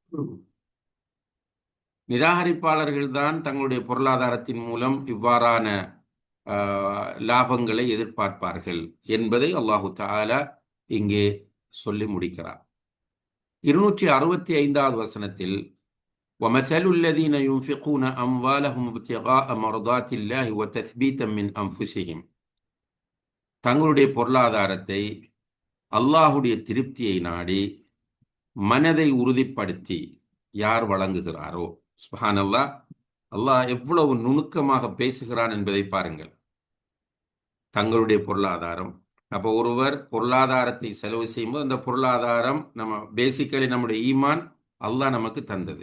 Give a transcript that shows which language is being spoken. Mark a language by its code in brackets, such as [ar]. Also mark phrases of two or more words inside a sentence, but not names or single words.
[ta] நிராகரிப்பாளர்கள்தான் தங்களுடைய பொருளாதாரத்தின் மூலம் இவ்வாறான லாபங்களை எதிர்பார்ப்பார்கள் என்பதை [ar] الله تعالى [ta] இங்கே சொல்லி முடிக்கிறார். 265வது வசனத்தில் [ar] وَمَثَلُ الَّذِينَ يُنْفِقُونَ أَمْوَالَهُمْ ابْتِغَاءَ مَرْضَاتِ اللَّهِ وَتَثْبِيتًا مِنْ أَنْفُسِهِمْ, [ta] தங்களுடைய பொருளாதாரத்தை அல்லாஹுடைய திருப்தியை நாடி மனதை உறுதிப்படுத்தி யார் வழங்குகிறாரோ, சுப்ஹானல்லாஹ், அல்லாஹ் எவ்வளவு நுணுக்கமாக பேசுகிறான் என்பதை பாருங்கள். தங்களுடைய பொருளாதாரம், அப்போ ஒருவர் பொருளாதாரத்தை செலவு செய்யும்போது அந்த பொருளாதாரம் நம்ம பேசிக்கலி நம்முடைய ஈமான் அல்லாஹ் நமக்கு தந்தது.